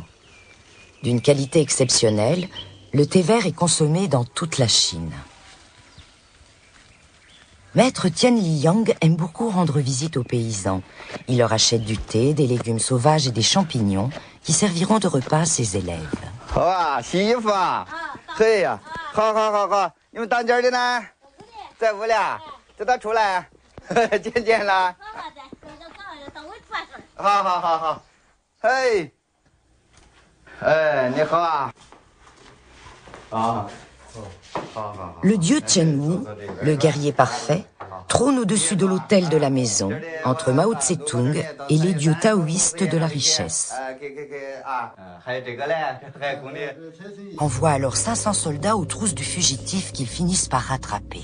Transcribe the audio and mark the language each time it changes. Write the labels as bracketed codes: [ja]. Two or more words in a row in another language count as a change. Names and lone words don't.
[fr] D'une qualité exceptionnelle, le thé vert est consommé dans toute la Chine. Maître Tien Li-yang aime beaucoup rendre visite aux paysans. Il leur achète du thé, des légumes sauvages et des champignons qui serviront de repas à ses élèves. [zh] 哇，洗衣服啊！嘿呀，好好好好，你们当家的呢？在屋里啊，叫他出来，见见了。好好好好，嘿，哎，你好啊。 [fr] Le dieu Chen Wu, le guerrier parfait, trône au-dessus de l'autel de la maison, entre Mao Tse-tung et les dieux taoïstes de la richesse. Envoie alors 500 soldats aux trousses du fugitif qu'ils finissent par rattraper.